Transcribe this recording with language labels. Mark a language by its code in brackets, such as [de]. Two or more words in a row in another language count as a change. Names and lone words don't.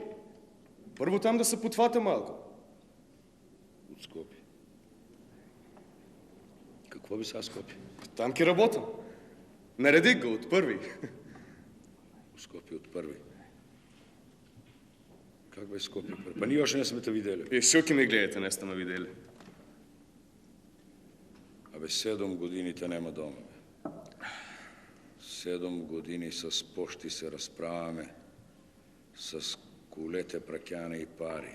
[mk] Прво там да се потфата малко. [bg] Од Скопје? Какво би са Скопје? [mk] Там ке работам. Наредих го од први. Скопје од први. Как бе Скопје први? [bg] Па ние още не сме те видели. [mk] И шо ке ме гледате, не сте ме видели? [bg] Абе, 7 години те нема дома, бе. 7 години с пошти се разправаме, с колете пракяне и пари.